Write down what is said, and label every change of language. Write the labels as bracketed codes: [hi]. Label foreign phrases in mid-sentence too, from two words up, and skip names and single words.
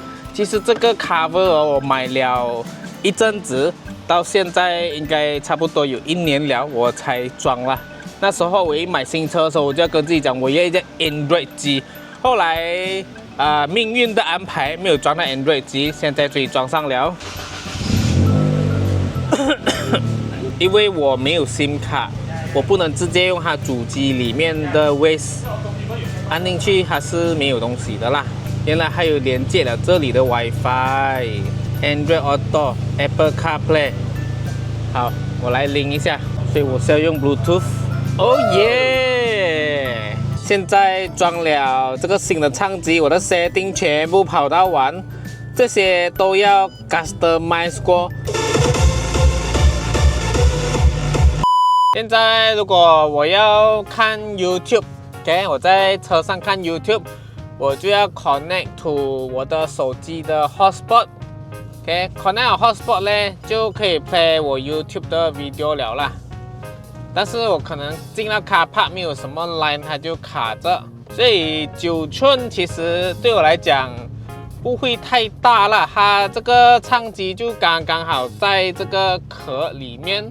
[zh] 其實這個 cover 我買了一陣子，到現在應該差不多有1年了，我才裝啦。那時候我一買新車的時候，我就要跟自己講，我要一隻 Android 機。後來命運的安排沒有裝到 Android 機，現在終於裝上了。因為我沒有 SIM 卡，我不能直接用它主機裡面的 Waze 按進去，它是沒有東西的啦。原來還有連接了這裡的 WiFi、Android Auto、Apple CarPlay。好，我來拎一下，所以我是要用 Bluetooth。哦耶！現在裝了這個新的唱機，我的 setting 全部跑到完，這些都要 customize 過。現在如果我要看 YouTube，OK， 我在車上看 YouTube， 我就要 [en] connect to [zh] 我的手機的 hotspot，OK， [en] connect hotspot [zh] 呢就可以 play 我 YouTube 的 video 了啦。但是我可能進到 [en] car park [zh] 沒有什麼 line， 它就卡着，所以9寸其實對我來講不會太大了，它這個唱機就剛剛好在這個殼裡面。